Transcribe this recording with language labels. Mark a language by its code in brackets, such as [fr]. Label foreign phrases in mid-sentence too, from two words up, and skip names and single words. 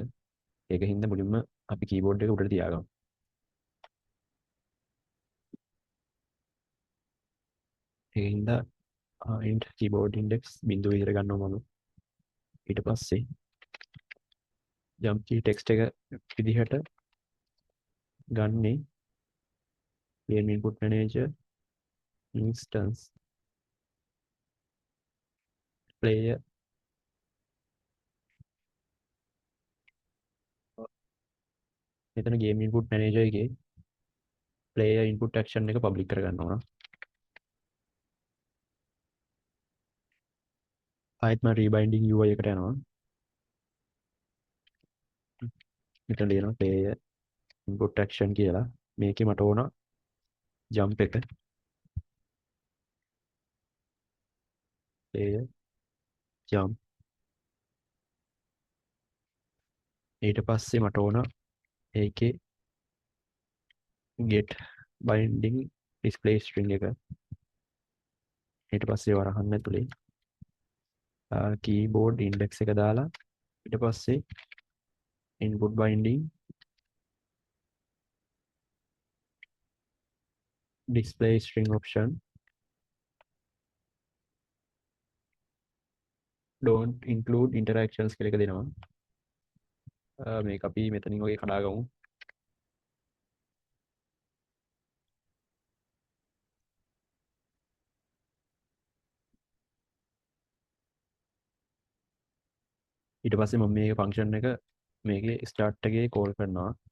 [si] ඒක හින්දා මුලින්ම අපි keyboard එක උඩට තියාගමු. ඒ හින්දා [en] int keyboard index [si] බිඳුව විතර ගන්නවා මම. ඊට පස්සේ [en] jump key text [si] එක විදිහට ගන්නේ [en] game input manager instance player [si] මෙතන [en] game input manager [si] එකේ [en] player input action [si] එක public කරගන්න ඕන. ආයෙත් මම [en] rebinding UI [si] එකට යනවා. මෙතන ලියනවා [en] player input action [si] කියලා. මේකේ මට ඕන jump එක [en] player jump. [si] ඊට පස්සේ මට ඕන ඒකේ [en] get binding display string [si] එක. ඊට පස්සේ වරහන් ඇතුලේ [en] keyboard index [si] එක දාලා ඊට පස්සේ [en] input binding display string option don't include interactions [si] කියලා එක දෙනවා. මේක අපි මෙතනින් වගේ කඩාගමු. ඊට පස්සේ මම මේ ෆන්ක්ෂන් එක මේකේ ස්ටාර්ට් එකේ කෝල් කරනවා.